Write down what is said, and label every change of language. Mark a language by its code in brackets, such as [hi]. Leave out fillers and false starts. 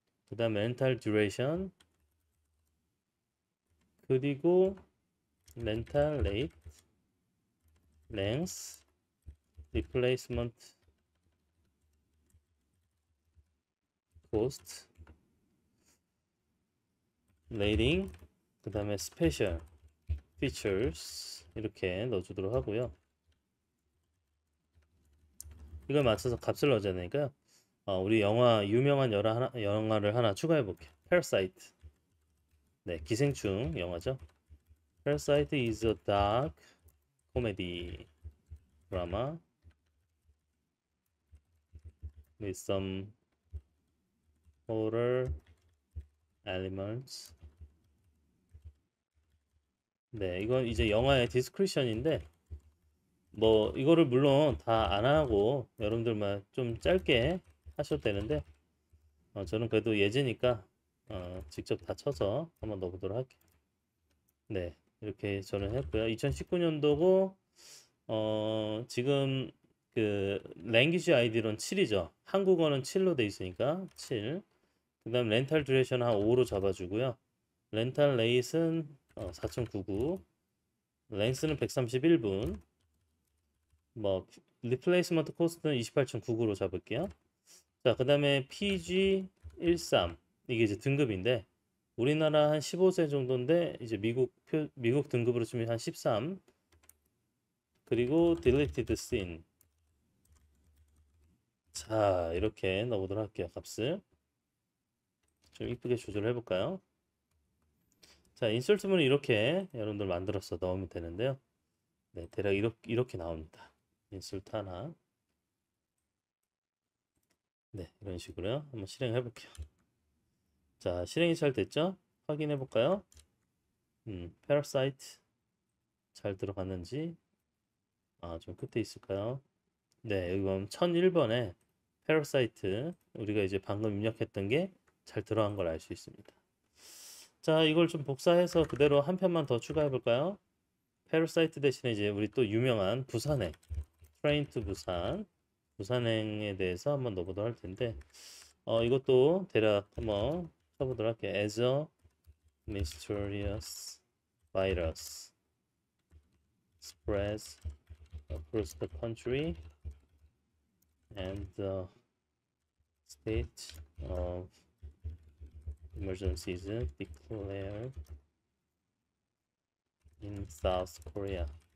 [ko] 그 다음 렌탈 듀레이션 그리고 렌탈 레이트 랭스 리플레이스먼트 코스트 레이팅 그 다음에 스페셜 피처스 이렇게 넣어주도록 하고요. 이걸 맞춰서 값을 넣어야 되니까 우리 유명한 영화를 하나 추가해 볼게요. Parasite. 네, 기생충 영화죠. [en] Parasite is a dark comedy drama with some horror elements. [ko] 네, 이건 이제 영화의 디스크리션인데 뭐 이거를 물론 다 안 하고 여러분들만 좀 짧게 하셔도 되는데 저는 그래도 예제니까 직접 다 쳐서 한번 넣어보도록 할게요. 네, 이렇게 저는 했고요. 2019년도고 지금 그 랭귀지 아이디로는 7이죠. 한국어는 7로 돼 있으니까 7. 그다음 렌탈 듀레이션 한 5로 잡아주고요. 렌탈 레이스는 4.99, 랭스는 131분, 뭐 리플레이스먼트 코스트는 28.99로 잡을게요. 자, 그다음에 PG13 이게 이제 등급인데 우리나라 한 15세 정도인데 이제 미국 등급으로 치면 한 13. [en] 그리고 deleted scene. [ko] 자, 이렇게 넣어보도록 할게요. 값을 좀 이쁘게 조절을 해볼까요? 자, 인설트문을 이렇게 여러분들 만들어서 넣으면 되는데요. 네, 대략 이렇게 나옵니다. 인설트 하나. 네, 이런 식으로요. 한번 실행해 볼게요. 자, 실행이 잘 됐죠? 확인해 볼까요? 패러사이트 잘 들어갔는지. 좀 끝에 있을까요? 네, 여기 보면 1001번에 패러사이트 우리가 이제 방금 입력했던 게 잘 들어간 걸 알 수 있습니다. 자, 이걸 좀 복사해서 그대로 한 편만 더 추가해 볼까요? 패러사이트 대신에 이제 우리 또 유명한 부산행, 트레인 투 부산, 부산행에 대해서 한번 넣어보도록 할 텐데, 이것도 대략 한번 쳐보도록 할게요. [en] As a mysterious virus spreads across the country and the state of emergency is declared in South Korea.